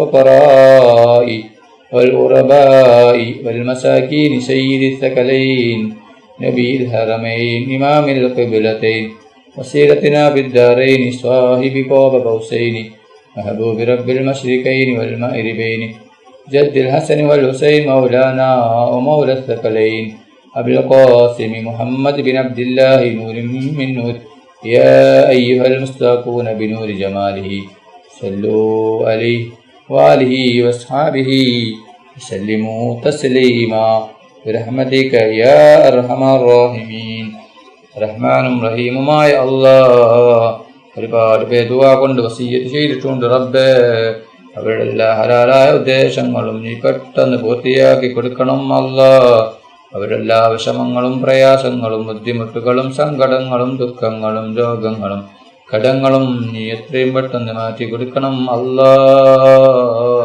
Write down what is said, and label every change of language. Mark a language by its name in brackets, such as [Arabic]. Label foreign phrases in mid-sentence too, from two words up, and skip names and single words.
[Arabic] الفقراء والغرباء والمساكين سيد الثقلين نبي الحرمين إمام القبلتين وسيرتنا بالدارين صاحب قاب قوسين محبوب رب المشرقين والمغربين جد الحسن والحسين مولانا ومولى الثقلين أبي القاسم محمد بن عبد الله نور من نور. يا أيها المستاقون بنور جماله صلوا عليه وآله وأصحابه وسلموا تسليما برحمتك يا أرحم الراحمين. [Malayalam] റഹ്മാനും റഹീമുമായ അല്ലാഹ് ഒരുപാട് പേര് ദുആ കൊണ്ട് വസിയ്യത്ത് ചെയ്തിട്ടുണ്ട്. റബ്ബേ, അവരുടെ എല്ലാ ഹലാലായ ഉദ്ദേശങ്ങളും നീ പെട്ടെന്ന് പൂർത്തിയാക്കി കൊടുക്കണം അല്ലാഹ്. അവരുടെ എല്ലാ വിഷമങ്ങളും, പ്രയാസങ്ങളും, ബുദ്ധിമുട്ടുകളും, സങ്കടങ്ങളും, ദുഃഖങ്ങളും, രോഗങ്ങളും, കടങ്ങളും നീ എത്രയും പെട്ടെന്ന് മാറ്റി കൊടുക്കണം അല്ലാഹ്.